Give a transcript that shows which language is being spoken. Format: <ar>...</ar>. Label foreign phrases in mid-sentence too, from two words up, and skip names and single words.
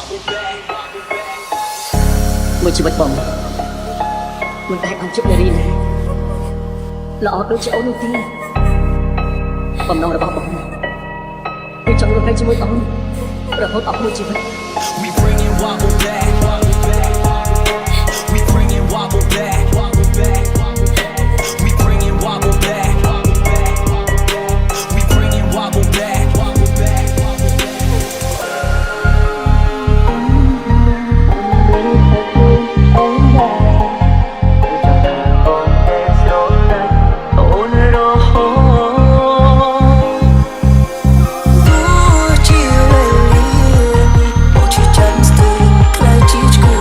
<km>មួយជីវិតបងមិនតែបានជប់នារីណាល្អដូចជាអូននោះទេបំណងរបស់បងគឺចង់រស់នៅជាមួយអូនរហូតអស់មួយជីវិត</km> <en>We bring it wobble back. We bring it wobble back. We bring it wobble back. We bring it wobble back.</en> <km>អូនរហូតទោះជាវេលាអូនជាចាំស្ទើរខ្លាចជាឈ្</km>